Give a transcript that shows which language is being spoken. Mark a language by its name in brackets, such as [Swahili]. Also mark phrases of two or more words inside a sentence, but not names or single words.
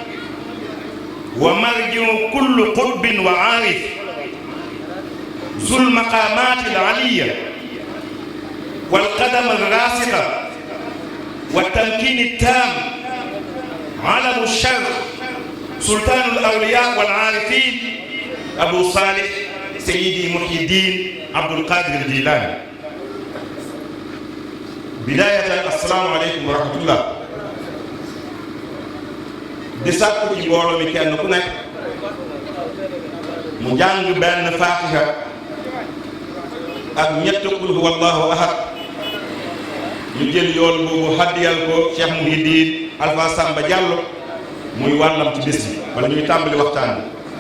[Arabic] ومرجع كل قطب وعارف ذو المقامات العلية والقدم الراسخة والتمكين التام علم الشرق سلطان الأولياء والعارفين أبو صالح سيدي محي الدين عبد القادر الجيلاني. بداية السلام عليكم ورحمة الله. [Wolof] di sàkku ci mbooloo mi kenn ku nekk mu jàng benn faatiha ak ñett [Arabic] قل هو الله أحد [Wolof] ñu jël yool boobu haddiyal ko Cheikh Mouhidine Alpha Samba Diallo muy wàllam ci bés bi wala ñuy tàmbali waxtaan bi.